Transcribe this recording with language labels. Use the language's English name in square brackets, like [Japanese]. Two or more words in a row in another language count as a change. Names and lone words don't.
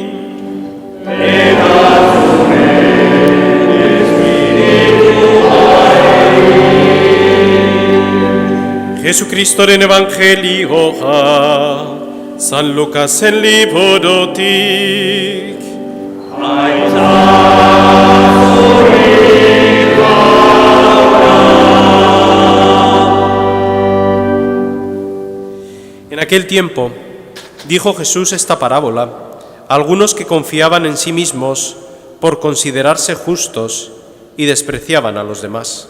[Basque] eta zure espirituarekin. Jesucristoren evangelioa, San Lukasen liburutik. [Spanish] En aquel tiempo dijo Jesús esta parábola a algunos que confiaban en sí mismos por considerarse justos y despreciaban a los demás.